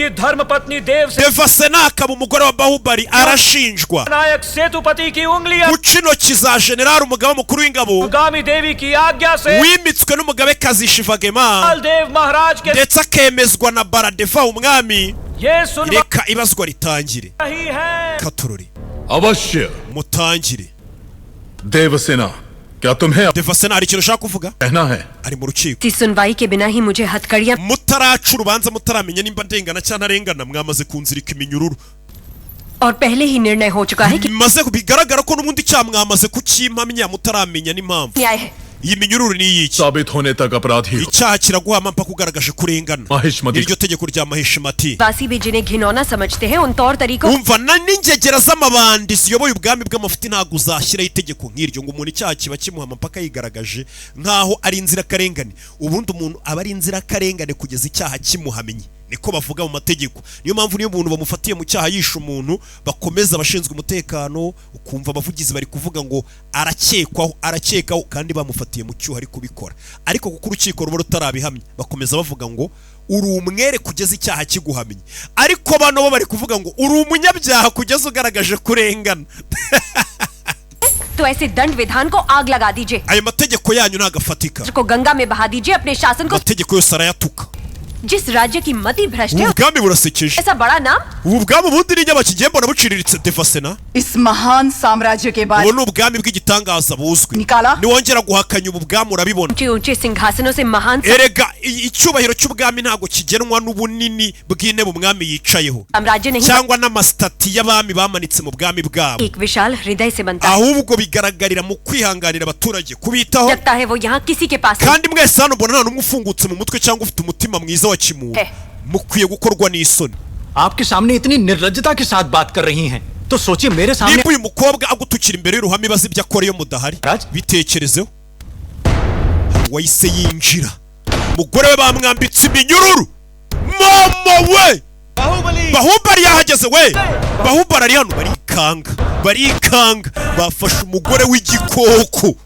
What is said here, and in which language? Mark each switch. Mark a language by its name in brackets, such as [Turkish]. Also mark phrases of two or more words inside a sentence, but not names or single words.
[Kinyarwanda] Devasena akaba umugore wa Bahubali arashinjwa guca intoki za generali umugaba mukuru w'ingabo wimitswe n'umugabekazi Shivagema ndetse akemezwa na Baradeva umwami reka ibazwa ritangire katorori [Hindi] अवश्य [Kinyarwanda] mutangire [Hindi] देवसेना क्या तुम्हें [Kinyarwanda] Devasena hari ikintu ushaka kuvuga [Hindi] कहना है [Kinyarwanda] ari mu rukiko [Hindi] इस सुनवाई के बिना ही मुझे हथकड़ियां [Kinyarwanda] mutaraca urubanza mutaramenya nimba ndengana cyangwa ntarengana mwamaze kunzirika iminyururu [Hindi] और पहले ही निर्णय हो चुका है कि [Kinyarwanda] maze bigaragara ko n'ubundi cyaha mwamaze kukimpamya mutaramenya n'impamvu [Hindi] न्याय है [Kinyarwanda] iyi minyururu ni iyiki [Hindi] साबित होने तक अपराधी हो। [Kinyarwanda] icyaha kiraguhama mpaka ugaragaje kurengana Maheshmati. iryo tegeko rya Maheshmati [Hindi] वासी भी जिन्हें घिनौना समझते हैं उन तौर तरीकों [Kinyarwanda] umva n'ingegera z'amabandi ziyoboye ubwami bw'amafuti ntabwo uzashyiraho itegeko nk'iryo ngo umuntu icyaha kiba kimuhama mpaka yigaragaje nkaho ari inzirakarengane ubundi umuntu aba ari inzirakarengane kugeza icyaha kimuhamye niko bavuga mu mategeko niyo mpamvu niyo umuntu bamufatiye mu cyaha yishe umuntu bakomeza abashinzwe umutekano ukumva abavugizi bari kuvuga ngo arakekaho kandi bamufatiye mu cyuho ari kubikora ariko kuko urukiko ruba rutarabihamya bakomeza bavuga ngo uri umwere kugeza icyaha kiguhamye ariko bano bo bari kuvuga ngo uri umunyabyaha kugeza ugaragaje kurengana [Hindi] तो ऐसे दंड विधान को आग लगा दीजिए [Kinyarwanda] ayo mategeko yanyu ntagafatika [Hindi] को गंगा में बहा दीजिए अपने शासन को [Kinyarwanda] amategeko yose arayatuka [Hindi] जिस राज्य की मति भ्रष्ट है [Kinyarwanda] ubwami burasekeje [Hindi] ऐसा बड़ा नाम [Kinyarwanda] ubu bwami ubundi ni nyabakigiye mbona buciriritse Devasena [Hindi] इस महान साम्राज्य के बाद [Kinyarwanda] ubu ni ubwami bw'igitangaza buzwi Nikala. niwongera guhakanya ubu bwami urabibona [Hindi] ऊंचे ऊंचे सिंहासनों से महान [Kinyarwanda] erega icyubahiro cy'ubwami ntabwo kigenwa n'ubunini bw'intebe umwami yicayeho [Hindi] साम्राज्य नहीं [Kinyarwanda] cyangwa n'amasitati y'abami bamanitse mu bwami bwabo [Hindi] एक विशाल हृदय से बनता है [Kinyarwanda] ahubwo bigaragarira mu kwihanganira abaturage kubitaho [Hindi] लगता है वो यहाँ किसी के पास नहीं। [Kinyarwanda] kandi mwese hano mbona nta n'umwe ufungutse mu mutwe cyangwa ufite umutima mwiza wa kimuntu mukwiye gukorwa n'isoni [Hindi] आपके सामने इतनी निर्लज्जता के साथ बात कर रही हैं तो सोचिए मेरे सामने [Kinyarwanda] niba uyu mukobwa agutukira imbere y'uruhame ibaza ibyo akora iyo mudahari bitekerezeho wahise yinjira umugore we bamwambitse iminyururu mama we Bahubali yahageze we Bahubali ari hano barikanga bafashe umugore w'igikoko